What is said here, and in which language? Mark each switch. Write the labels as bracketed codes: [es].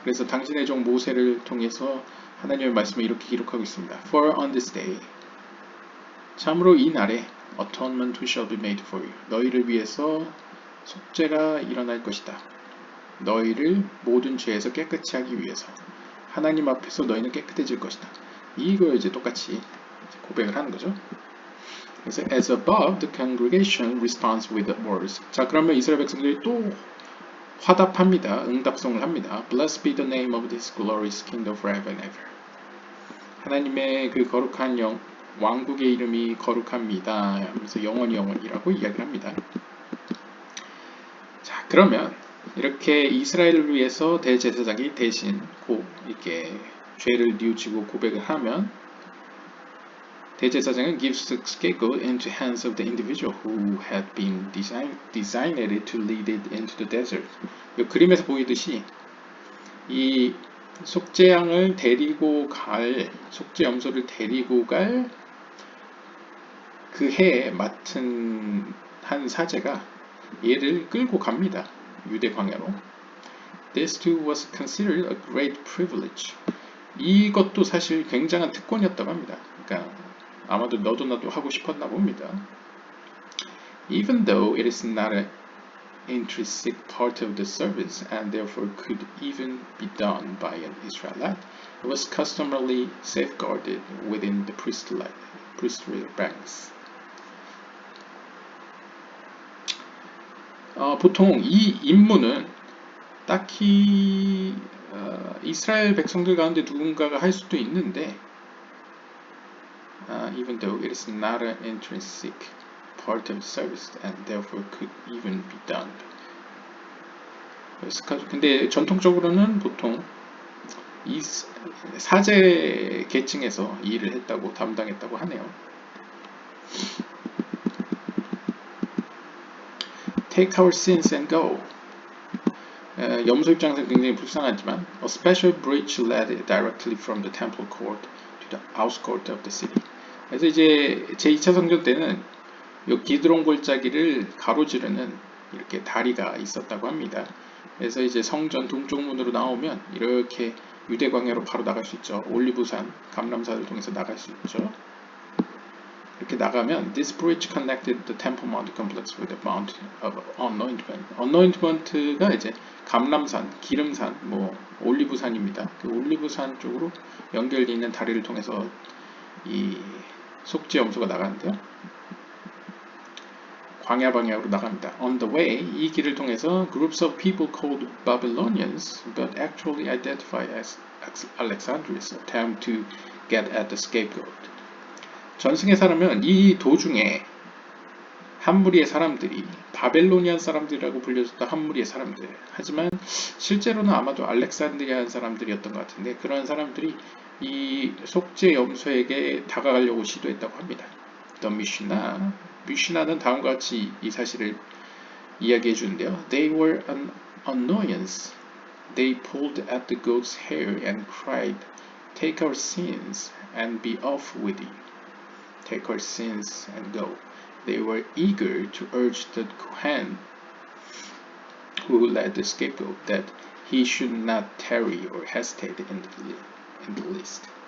[ko] 그래서 당신의 종 모세를 통해서 하나님의 말씀을 이렇게 기록하고 있습니다. [en] For on this day, [ko] 참으로 이 날에 [en] atonement shall be made for you. [ko] 너희를 위해서 속죄가 일어날 것이다. 너희를 모든 죄에서 깨끗이 하기 위해서 하나님 앞에서 너희는 깨끗해질 것이다. 이걸 이제 똑같이 고백을 하는 거죠. 그래서 [en] as above, the congregation responds with the words. [ko] 자, 그러면 이스라엘 백성들이 또 화답합니다. 응답송을 합니다. [en] Blessed be the name of this glorious kingdom forever and ever. [ko] 하나님의 그 거룩한 왕국의 이름이 거룩합니다. 하면서 영원이라고 이야기를 합니다. 자, 그러면 이렇게 이스라엘을 위해서 대제사장이 대신 이렇게 죄를 뉘우치고 고백을 하면 대제사장은 [en] gives the scapegoat into hands of the individual who had been designated to lead it into the desert. [ko] 이 그림에서 보이듯이 이 속죄양을 데리고 갈 속죄 염소를 데리고 갈 그 해에 맡은 한 사제가 얘를 끌고 갑니다. 유대 광야로. [en] This too was considered a great privilege. [ko] 이것도 사실 굉장한 특권이었다고 합니다. 그러니까 아마도 너도 나도 하고 싶었나 봅니다. [en] Even though it is not an intrinsic part of the service and therefore could even be done by an Israelite, it was customarily safeguarded within the priestly ranks. [ko] 보통 이 임무는 딱히 이스라엘 백성들 가운데 누군가가 할 수도 있는데 [en] even though it is not an intrinsic part of the service and therefore could even be done. [ko] 근데 전통적으로는 보통 이 사제 계층에서 이 일을 담당했다고 하네요. [en] Take our sins and go. [ko] 염소 입장에서 굉장히 불쌍하지만 [en] a special bridge led directly from the temple court to the outskirts of the city. [ko] 그래서 이제 제2차 성전 때는 이 기드론 골짜기를 가로지르는 이렇게 다리가 있었다고 합니다. 그래서 이제 성전 동쪽 문으로 나오면 이렇게 유대 광야로 바로 나갈 수 있죠. 올리브산, 감람산을 통해서 나갈 수 있죠. 이렇게 나가면 [en] this bridge connected the Temple Mount complex with the Mount of Anointment. [ko] Anointment가 이제 감람산, 기름산, 올리브산입니다. 그 올리브산 쪽으로 연결되어 있는 다리를 통해서 이 속죄 염소가 나가는데요. 광야 방향으로 나갑니다. [en] On the way, [ko] 이 길을 통해서 [en] groups of people called Babylonians, but actually identified as Alexandrians, attempt to get at the scapegoat. [ko] 전승에 살면 이 도중에 한 무리의 사람들이 바벨로니안 사람들이라고 불려졌던 한 무리의 사람들, 하지만 실제로는 아마도 알렉산드리안 사람들이었던 것 같은데 그런 사람들이 이 속죄 염소에게 다가가려고 시도했다고 합니다. The Mishnah는 다음과 같이 이 사실을 이야기해 주는데요. [en] They were an annoyance. They pulled at the goat's hair and cried, "Take our sins and be off with you. Take our sins and go." They were eager to urge the Kohen who led the scapegoat that he should not tarry or hesitate in the least.